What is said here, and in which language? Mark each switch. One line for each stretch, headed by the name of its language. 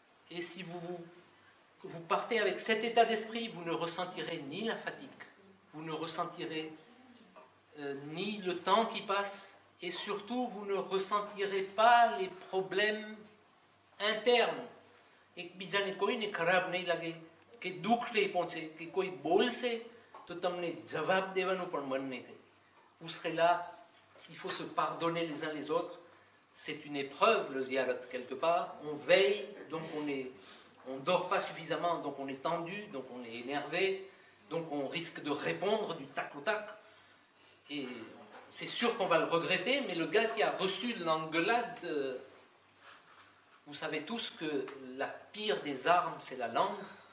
French: Et si vous partez avec cet état d'esprit, vous ne ressentirez ni la fatigue, vous ne ressentirez ni le temps qui passe, et surtout vous ne ressentirez pas les problèmes internes.
Gujarati: એક બીજાને કોઈને ખરાબ નહીં લાગે કે દુઃખ નહીં પહોંચે કે કોઈ બોલશે તો તમને જવાબ દેવાનું પણ મન નહીં થાય.
French: Vous serez là, il faut se pardonner les uns les autres. C'est une épreuve le ziyarat quelque part. On veille, donc on dort pas suffisamment, donc on est tendu, donc on est énervé, donc on risque de répondre du tac au tac. Et c'est sûr qu'on va le regretter, mais le gars qui a reçu l'engueulade, vous savez tous que la pire des armes, c'est la langue.